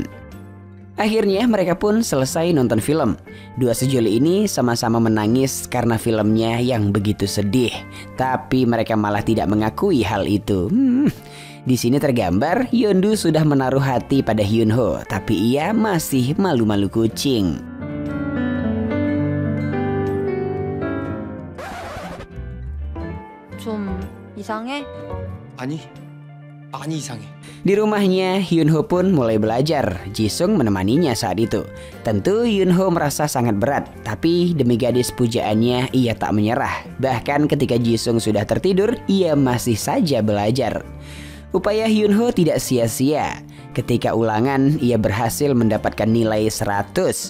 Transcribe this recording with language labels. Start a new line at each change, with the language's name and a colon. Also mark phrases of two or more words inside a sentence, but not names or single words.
Indonesian: Akhirnya mereka pun selesai nonton film. Dua sejoli ini sama-sama menangis karena filmnya yang begitu sedih. Tapi mereka malah tidak mengakui hal itu. Di sini tergambar Yeondu sudah menaruh hati pada Hyunho, tapi ia masih malu-malu kucing.
Korean: 좀 이상해? 아니, 많이 이상해.
Indonesian: Di rumahnya, Hyunho pun mulai belajar. Jisung menemaninya saat itu. Tentu Hyunho merasa sangat berat, tapi demi gadis pujaannya ia tak menyerah. Bahkan ketika Jisung sudah tertidur, ia masih saja belajar. Upaya Hyunho tidak sia-sia. Ketika ulangan, ia berhasil mendapatkan nilai 100.